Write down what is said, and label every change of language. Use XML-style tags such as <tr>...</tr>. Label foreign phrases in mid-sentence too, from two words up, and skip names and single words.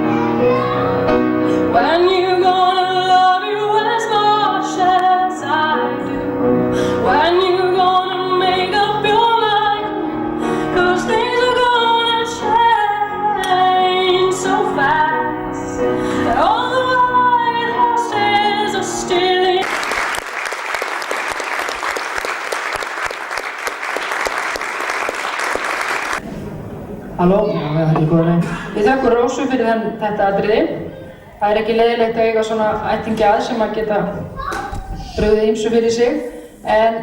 <en>When you gonna love you as much as I do? When you gonna make up your mind? 'Cause things are gonna change so fast that all the white horses are still in.</en> <is>Halló, já, við erum góða leið. Við þökkum Rósu fyrir þetta atriði. Það er ekki leiðilegt að eiga svona ættingja að sem að geta brugðið ýmsu fyrir sig.</is>